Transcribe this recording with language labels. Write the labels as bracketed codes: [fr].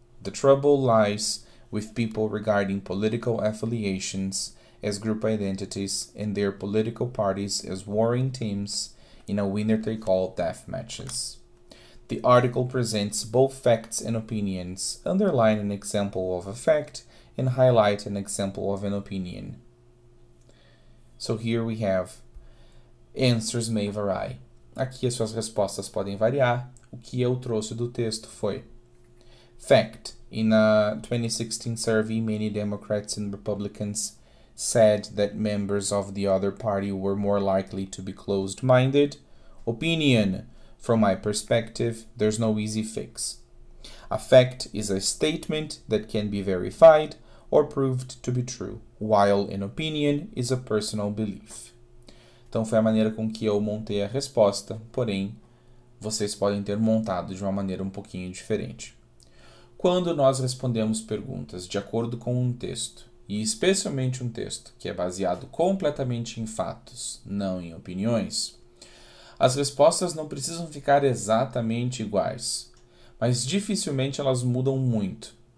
[en] The trouble lies with people regarding political affiliations as group identities and their political parties as warring teams in a winner-take-all death matches. The article presents both facts and opinions, underline an example of a fact, and highlight an example of an opinion. So here we have answers may vary. [pt] Aqui as suas respostas podem variar. O que eu trouxe do texto foi fact. [en] In a 2016 survey, many Democrats and Republicans said that members of the other party were more likely to be closed-minded. Opinion. From my perspective, there's no easy fix. A fact is a statement that can be verified or proved to be true, while an opinion is a personal belief. [pt] Então foi a maneira com que eu montei a resposta, porém, vocês podem ter montado de uma maneira um pouquinho diferente. Quando nós respondemos perguntas de acordo com um texto, e especialmente um texto que é baseado completamente em fatos, não em opiniões, as respostas não precisam ficar exatamente iguais, mas dificilmente elas mudam muito.